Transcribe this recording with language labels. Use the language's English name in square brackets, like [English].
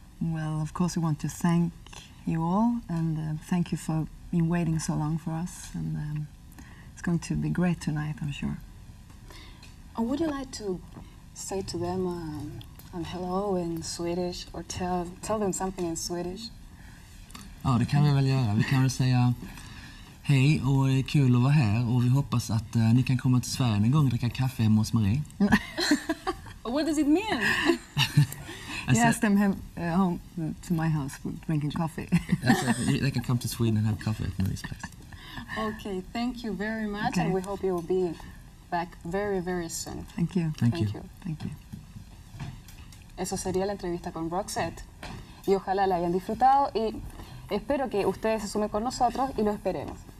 [English] Well, of course, we want to thank you all, and thank you for been waiting so long for us, and it's going to be great tonight, I'm sure. And would you like to say to them hello in Swedish, or tell them something in Swedish? [Swedish] Ja, det kan vi väl göra. Vi kan väl säga hej och kul att vara här, och vi hoppas att ni kan komma till Sverige en gång och dricka kaffe hemma hos Marie. [English] What does it mean? Yes, them home to my house for drinking coffee. They can come to Sweden and have coffee at Marie's place. Okay, thank you very much, Okay. and we hope you will be back very, very soon. Thank you. Thank you. Thank you. [Spanish] Eso sería la entrevista con Roxette. Y ojalá la hayan disfrutado y espero que ustedes se sumen con nosotros y lo esperemos.